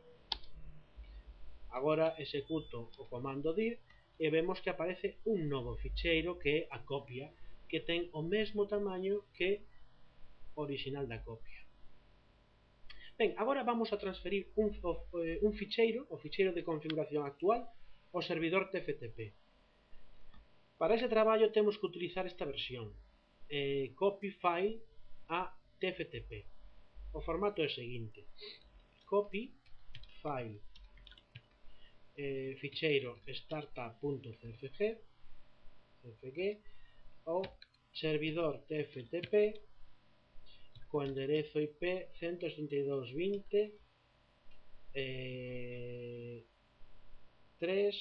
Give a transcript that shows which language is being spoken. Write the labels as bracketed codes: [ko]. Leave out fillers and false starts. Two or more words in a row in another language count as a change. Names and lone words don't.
[gl] Agora executo o comando dir e vemos que aparece un novo ficheiro que é a copia, que ten o mesmo tamaño que o original da copia. Ben, agora vamos a transferir un ficheiro, o ficheiro de configuración actual, ao servidor TFTP. Para ese traballo temos que utilizar esta versión, [en] copy file a TFTP. [gl] O formato é o seguinte: [en] copy file [gl] ficheiro startup.cfg ao servidor TFTP co enderezo IP 172.20.3.